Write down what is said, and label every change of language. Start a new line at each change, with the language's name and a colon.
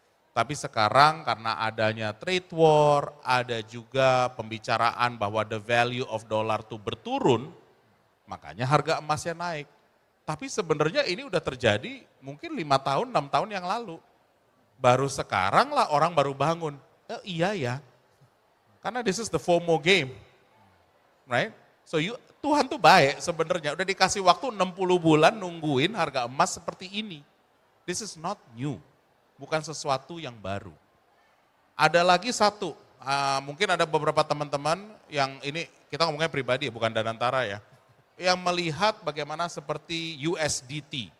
Indonesian: Tapi sekarang karena adanya trade war, ada juga pembicaraan bahwa
English: the value of dollar
Indonesian: itu berturun, makanya harga emasnya naik. Tapi sebenarnya ini udah terjadi mungkin 5 tahun, 6 tahun yang lalu. Baru sekarang lah orang baru bangun. Iya ya, karena
English: this is the FOMO game. Right? So
Indonesian: Tuhan tuh baik sebenarnya, udah dikasih waktu 60 bulan nungguin harga emas seperti ini.
English: This is not new,
Indonesian: bukan sesuatu yang baru. Ada lagi satu, mungkin ada beberapa teman-teman yang ini kita ngomongnya pribadi bukan Danantara ya, yang melihat bagaimana seperti USDT.